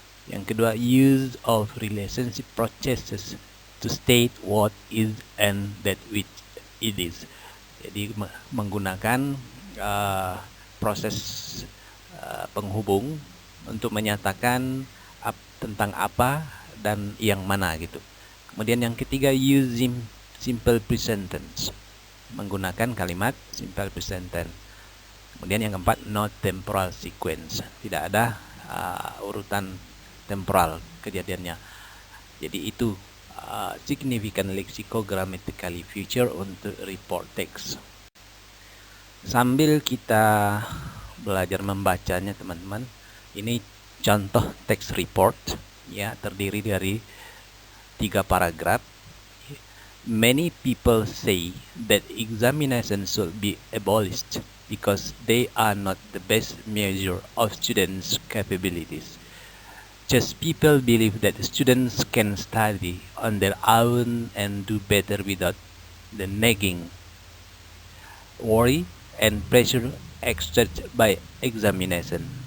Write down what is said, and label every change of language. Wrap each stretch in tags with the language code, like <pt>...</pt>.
<id>Yang kedua,</id> <en>use of relationship processes to state what is and that which it is.</en> <id>Jadi menggunakan proses penghubung untuk menyatakan tentang apa dan yang mana gitu. Kemudian yang ketiga, using simple present tense, menggunakan kalimat simple present tense. Kemudian yang keempat, no temporal sequence, tidak ada urutan temporal kejadiannya. Jadi itu significant lexicogrammatically feature untuk report text. Sambil kita belajar membacanya, teman-teman, ini contoh text report ya, terdiri dari 3 paragraf.</id> <en>Many people say that examinations should be abolished because they are not the best measure of students' capabilities. Just people believe that students can study on their own and do better without the nagging worry and pressure exerted by examination.</en>